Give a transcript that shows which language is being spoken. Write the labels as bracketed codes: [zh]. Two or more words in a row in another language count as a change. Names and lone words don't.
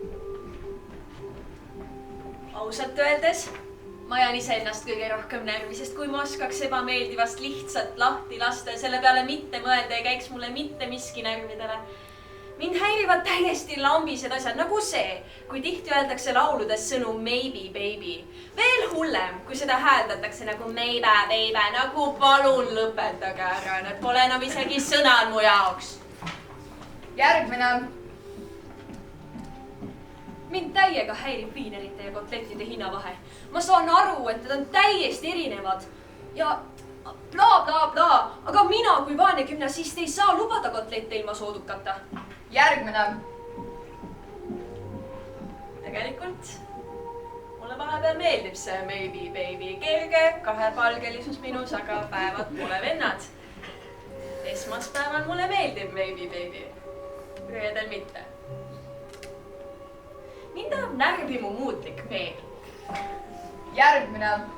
[et] Ausalt öeldes, ma jään ise ennast kõige rohkem närvi, sest kui ma oskaks ebameeldivast lihtsalt lahti lasta ja selle peale mitte mõelda ei käiks mulle mitte miski närvidele. Mind häirivad täiesti lambised asjad, nagu see, kui tihti öeldakse lauludes sõnu [en] maybe baby. [et] Veel hullem, kui seda hääldatakse nagu [en] maybe baby, [et] nagu palun lõpetage ära, need pole enam isegi sõnad mu jaoks. Järgmine. Mind täiega häirib viinerite ja kotlettide hinnavahe. Ma saan aru, et need on täiesti erinevad ja bla bla bla, aga mina kui vaene gümnasist ei saa lubada kotlette ilma soodukata. Järgmine. Tegelikult mulle vahepeal meeldib see [en] maybe baby [et] kerge kahepalgelisus minus, aga päevad pole vennad. Esmaspäeval mulle meeldib [en] maybe baby, [et] reedel mitte. Mind ajab närvi mu muutlik meel. Järgmine.